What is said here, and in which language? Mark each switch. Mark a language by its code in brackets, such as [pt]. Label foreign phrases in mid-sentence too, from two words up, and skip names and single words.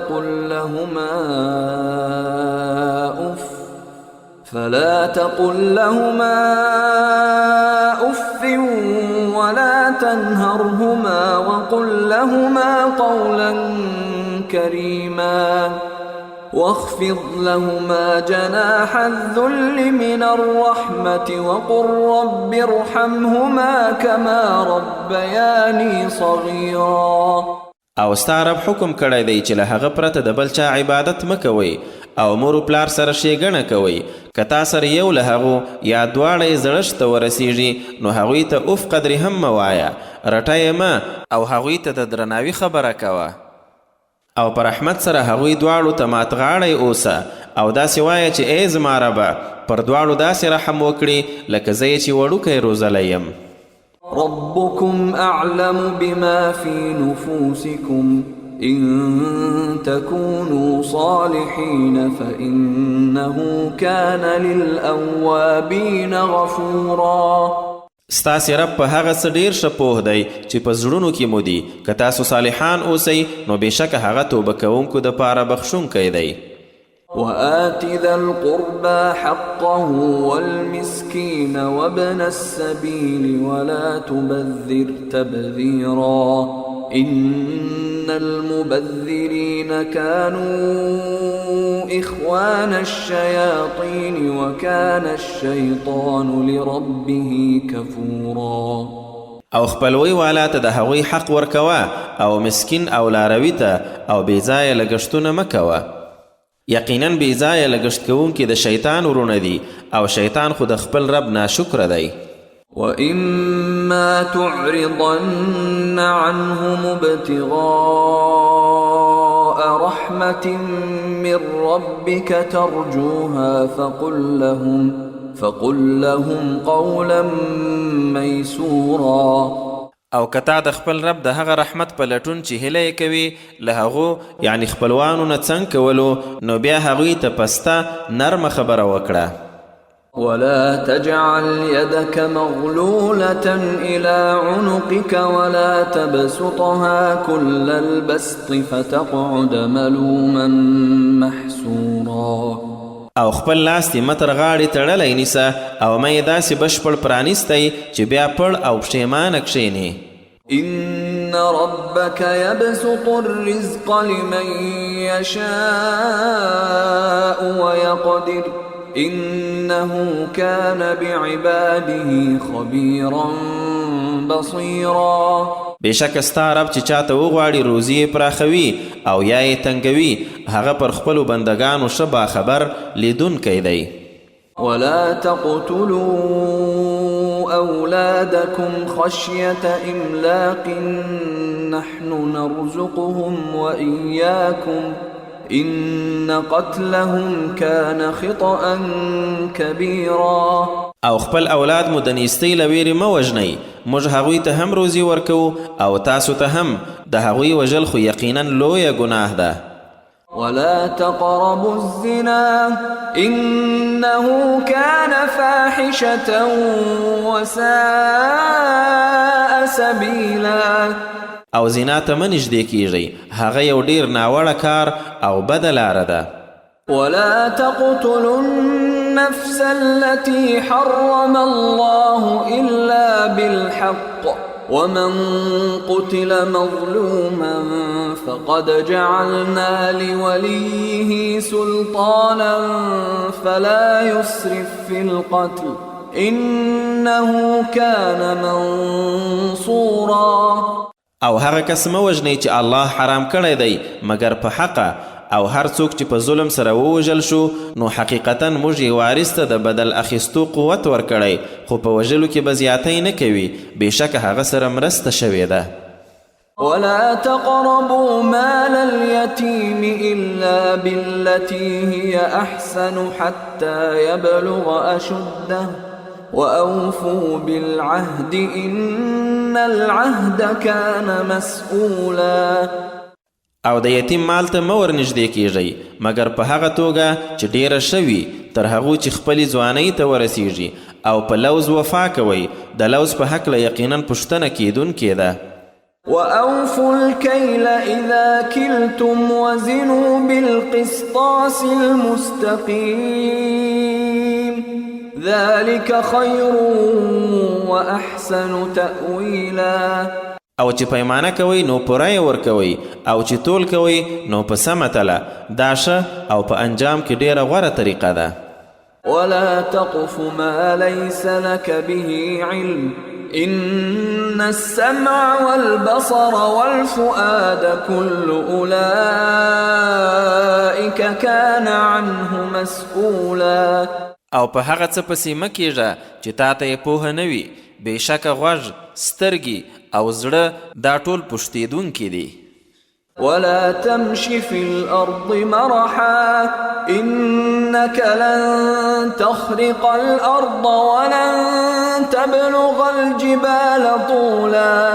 [ar] تقل لهما أف ولا تنهرهما وقل لهما قولا كريما واخفض لهما جناح الذل من الرحمة وقل رب ارحمهما كما ربياني صغيرا. [ps] او ستا رب حکم کړی دی چې له هغه پرته د بل چا عبادت مه کوئ او مور و پلار سره ښېګڼه کوئ. که تا سره یو له هغو یا دواړه یې زړښت ته ورسیږي نو هغوی ته اوف قدرې هم مه وایه، رټه یې مه او هغوی ته د درناوي خبره کوه او پر رحمت سره هغوی دواړو ته مات غاړی اوسه او داسې وایه چې ای زما ربه پر دواړو داسې رحم وکړي لکه زه یې چې وړوکی روزلی یم. [ar] ربكم أعلم بما في نفوسكم إن تكونوا صالحين فإنه كان للأوابين غفورا. [ps] ستاسې رب په هغه څه ډېر ښه پوه دی چې په زړونو کې مو دي. که تاسو صالحان اوسئ نو بېشکه هغه توبه کوونکو دپاره بخښونکی دی. [ar] وآت ذا القربى حقه والمسكين وابن السبيل ولا تبذر تبذيرا إن المبذرين كانوا إخوان الشياطين وكان الشيطان لربه كفورا. [ps] او خپلوی والا ته د هغوی حق ورکوه او مسکین او لاروي ته او بېځایه لګښتونه مه کوه. یقینا بېځایه لګښت کوونکي د شیطان ورونه دي او شیطان خو د خپل رب ناشکره دی. [ar] وَإِمَّا تُعْرِضَنَّ عَنْهُمُ ابْتِغَاءَ رَحْمَةٍ مِّن رَّبِّكَ تَرْجُوهَا فقل لهم قولا ميسورا. [ps] او کتا د خپل رب د هغه رحمت په لټون چې هیله کوي له هغو یعنی خپلوانو نه څنګه کولو نو بیا هغوی ته پسته نرمه خبره وکړه. [ar] ولا تجعل يدك مغلولة إلى عنقك ولا تبسطها كل البسط فتقعد ملوما محسورا. [ps] او خپل لاس دې متر غاړې تړلی نیسه او مه یې داسې بشپړ پرانیستی چې بیا پړ او پښیمانه کښېنې. [ar] إن ربك يبسط الرزق لمن يشاء ويقدر إنه كان بعباده خبيرا بصيرا. [ps] بېشکه ستا رب چې چاته وغواړي روزي یې پراخوي او یا یې تنګوي هغه پر خپلو بندګانو ښه باخبر لیدونکی دی. [ar] ولا تقتلوا أولادكم خشية إملاق نحن نرزقهم وإياكم إن قتلهم كان خطأ كبيرا. [ps] او خپل اولاد مو د نیستۍ له ویرې مه وژنئ، موږ هغوی ته هم روزي ورکوو او تاسو ته هم. د هغوی وژل خو یقینا لویه ګناه ده. [ar] ولا تقربوا الزنا إنه كان فاحشة وساء سبيلا. [ps] او زنا ته مه نږدې کیږئ، هغه یو ډیر ناوړه کار او بده لاره ده. [ar] ولا تقتلوا النفس التي حرم الله إلا بالحق ومن قتل مظلوما فقد جعلنا لوليه سلطانا فلا يسرف في القتل إنه كان منصورا. [ps] او هغه کس مه وژنئ چې الله حرام کړی دی مګر په حقه، او هر څوک چې په ظلم سره ووژل شو نو حقیقتا موږ یې وارث ته د بدل اخیستو قوت ورکړی، خو په وژلو کې به زیاتی نه کوي، بېشکه هغه سره مرسته شوې ده. [ar] ولا تقربوا مال اليتيم إلا بالتي هي أحسن حتى يبلغ أشده وأوفوا بالعهد إن العهد كان مسؤولا. [ps] او د یتیم مال ته مه ورنږدې کیږئ مګر په هغه توګه چې ډیره شوي تر هغو چې خپلې ځوانۍ ته ورسیږي، او په لوز وفا کوئ، د لوز په هکله یقینا پوښتنه کیدونکې ده. [ar] وأوفوا الكيل إذا كلتم وزنوا بالقسطاس المستقيم ذلك خير وأحسن تأويلا. [ps] او چې پیمانه کوئ نو پوره یې ورکوئ، او چې تول کوئ نو په سمه تله، دا ښه او په انجام کې ډیره غوره طریقه ده. [ar] ولا تقف ما ليس لك به علم إن السمع والبصر والفؤاد كل أولئك كان عنه مسؤولا. [ps] او په هغه څه پسې مه کیږه چې تا ته یې پوهه نه وي، بېشکه غوږ، سترګې او زړه دا ټول پوښتېدونکي دي. [ar] ولا تمش في الأرض مرحا إنك لن تخرق الأرض ولن تبلغ الجبال طولا.